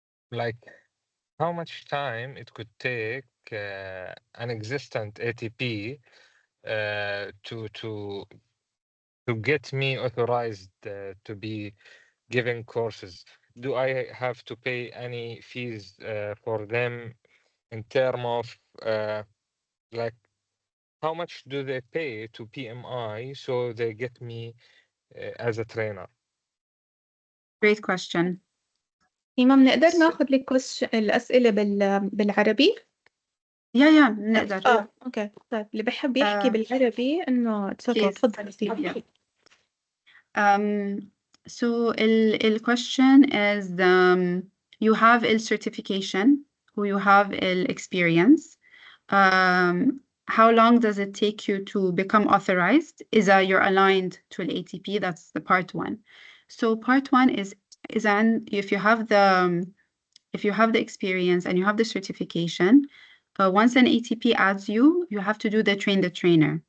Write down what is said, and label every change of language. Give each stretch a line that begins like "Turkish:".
English: Like how much time it could take an existent ATP to get me authorized to be giving courses? Do I have to pay any fees for them in terms of like how much do they pay to PMI so they get me as a trainer? Great question.
Arabic: إيما بنقدر ناخذ الأسئلة بالعربي؟ يا نقدر. اوكي طيب اللي بحب يحكي بالعربي إنه تفضل سيدي.
English: So the question is you have a certification or you have experience. How long does it take you to become authorized? You're aligned to an ATP? That's the part one. So part one is if you have the experience and you have the certification, once an ATP adds you, you have to do the train the trainer.